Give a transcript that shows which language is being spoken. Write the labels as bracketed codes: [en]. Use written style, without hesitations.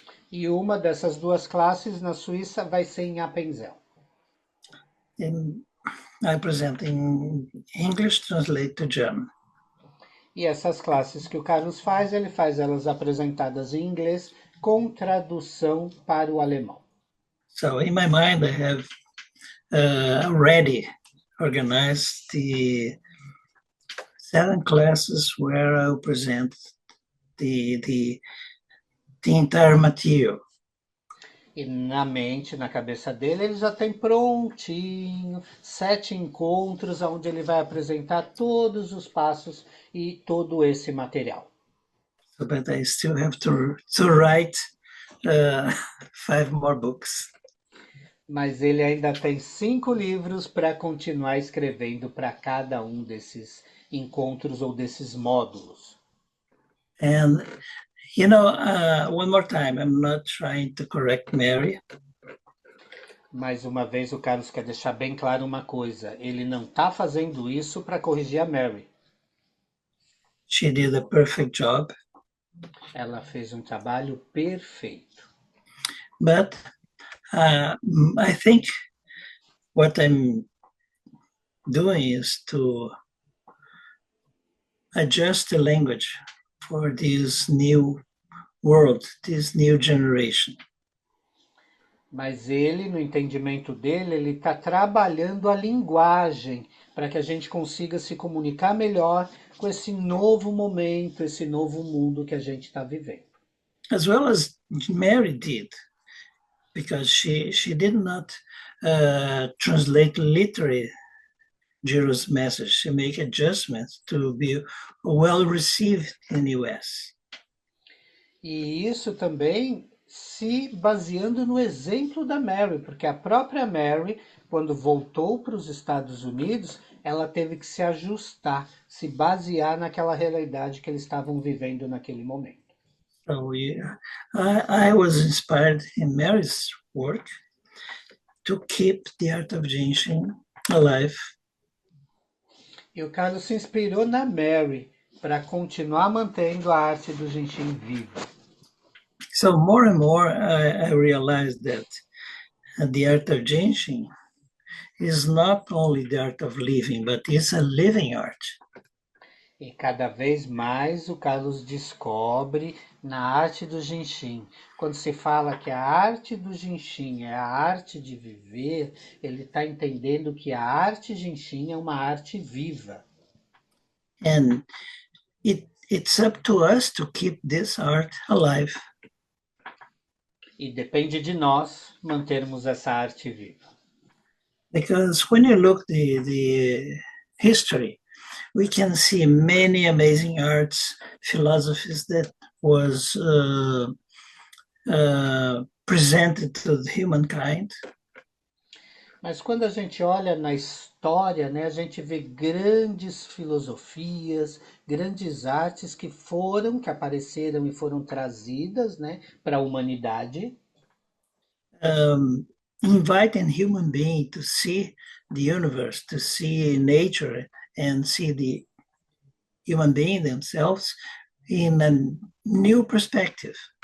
[pt] E uma dessas 2 classes na Suíça vai ser em Appenzell. [en] I present in English, translate to German. [pt] E essas classes que o Carlos faz, ele faz elas apresentadas em inglês com tradução para o alemão. [en] So in my mind, I have already organized the 7 classes where I'll present the entire material. [pt] E na mente, na cabeça dele, ele já tem prontinho 7 encontros onde ele vai apresentar todos os passos e todo esse material. [en] So, but I still have to write 5 more books. [pt] Mas ele ainda tem 5 livros para continuar escrevendo para cada um desses encontros ou desses módulos. [en] And one more time, I'm not trying to correct Mary. [pt] Mais uma vez, o Carlos quer deixar bem claro uma coisa. Ele não está fazendo isso para corrigir a Mary. [en] She did a perfect job. [pt] Ela fez um trabalho perfeito. [en] But I think what I'm doing is to adjust the language for this new world, this new generation. [pt] Mas ele, no entendimento dele, ele está trabalhando a linguagem para que a gente consiga se comunicar melhor com esse novo momento, esse novo mundo que a gente está vivendo. [en] As well as Mary did, because she did not translate literally Jiro's message. She made adjustments to be well received in the US. [pt] E isso também se baseando no exemplo da Mary, porque a própria Mary, quando voltou para os Estados Unidos, ela teve que se ajustar, se basear naquela realidade que eles estavam vivendo naquele momento. [en] So yeah, I was inspired in Mary's work to keep the art of Jinshin alive. [pt] E o Carlos se inspirou na Mary para continuar mantendo a arte do Genshin viva. [en] So more and more, I realized that the art of Genshin is not only the art of living, but it's a living art. [pt] E cada vez mais o Carlos descobre na arte do Genshin. Quando se fala que a arte do Genshin é a arte de viver, ele está entendendo que a arte Genshin é uma arte viva. [en] And it's up to us to keep this art alive. [pt] E depende de nós mantermos essa arte viva. [en] Because when you look the history, we can see many amazing arts, philosophies that was presented to humankind. [pt] Mas quando a gente olha na história, né, a gente vê grandes filosofias, grandes artes que apareceram e foram trazidas, né, para a humanidade. [en] Inviting human being to see the universe, to see nature, and see the human being themselves in a new perspective.